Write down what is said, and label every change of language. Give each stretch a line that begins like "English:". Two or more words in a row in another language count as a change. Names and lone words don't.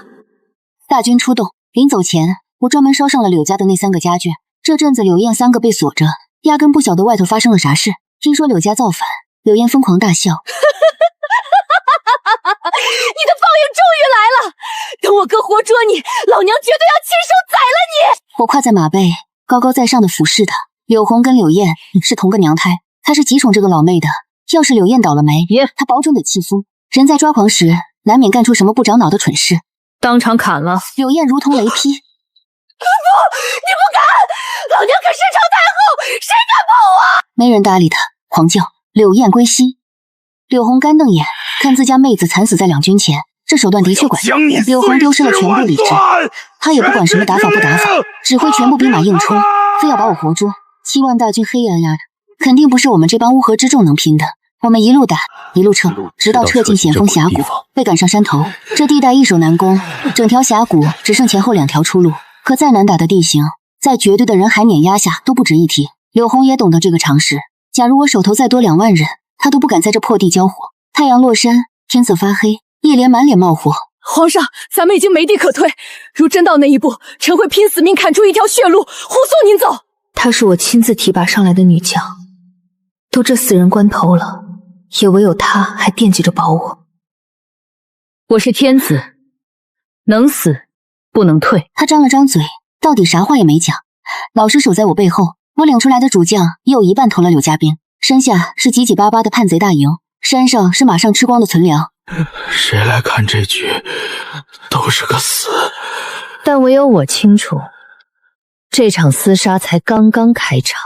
Chinese: 大軍出動，臨走前，我專門燒上了柳家的那3個家眷。這陣子柳燕3個被鎖着，壓根不曉得外頭發生了啥事。聽說柳家造反，柳燕瘋狂大笑。你的报應終於來了！等我哥活捉你，老娘絕對要親手宰了你！我跨在馬背，高高在上的俯視他。柳紅跟柳燕是同個娘胎，他是極寵這個老妹的。要是柳燕倒了霉，他保準得氣瘋。人在抓狂時，難免幹出什麼不長腦的蠢事。當場砍了。柳燕如同雷劈。不，你不敢！老娘可是朝太后，誰敢碰我？沒人搭理他，狂叫。柳燕歸西。柳紅乾瞪眼，看自家妹子慘死在兩軍前，這手段的確管用。柳紅丟失了全部理智，他也不管什麼打法不打法，只會全部兵馬硬衝，非要把我活捉。7萬大軍黑壓壓的，肯定不是我們這幫烏合之眾能拼的。我們一路打，一路撤，直到撤進險峰峽谷，被趕上山頭。這地帶易守難攻，整條峽谷只剩前後2條出路。可再難打的地形，在絕對的人海碾壓下都不值一提。柳紅也懂得這個常識。假如我手頭再多2萬人，他都不敢在這破地交火。太陽落山，天色發黑，葉蓮滿臉冒火。皇上，咱們已經沒地可退，如真到那一步，臣會拼死命砍出一條血路，護送您走。她是我親自提拔上來的女將，都這死人關頭了，也唯有她還惦記着保我。我是天子，能死不能退。他張了張嘴，到底啥話也沒講，老實守在我背後。我領出來的主將也有一半投了柳家兵，山下是擠擠巴巴的叛賊大營，山上是馬上吃光的存糧。誰來看這局，都是個死。但唯有我清楚，這場廝殺才剛剛開場。